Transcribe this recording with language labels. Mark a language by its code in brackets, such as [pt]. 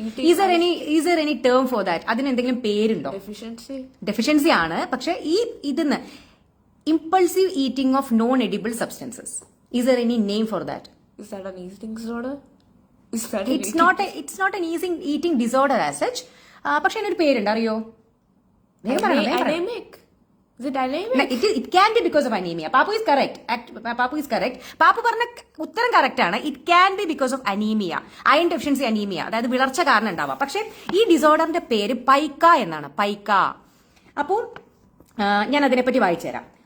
[en] Is there any term for that? [ml] അതിന് എന്തെങ്കിലും പേരുണ്ടോ? ഡെഫിഷ്യൻസി ആണ്. പക്ഷെ ഇതിന്ന് [en] Impulsive eating of non edible substances, is there any name for that? Is that an eating disorder? It's not an eating disorder as such. [ml] പക്ഷെ അതിനൊരു പേരുണ്ട്, അറിയോ? [en] Anemic. Is it anemic? It can be because of anemia. Papu is correct. [ml] Pappu പറഞ്ഞ ഉത്തരം correct ആണ്. [en] it can be because of anaemia, iron deficiency anaemia, [ml] അതായത് വിളർച്ച കാരണം ഉണ്ടാവാം. പക്ഷെ ഈ ഡിസോർഡറിന്റെ പേര് പൈക്ക എന്നാണ്, പൈക്ക. അപ്പോൾ ഞാൻ അതിനെപ്പറ്റി വായിച്ചു തരാം.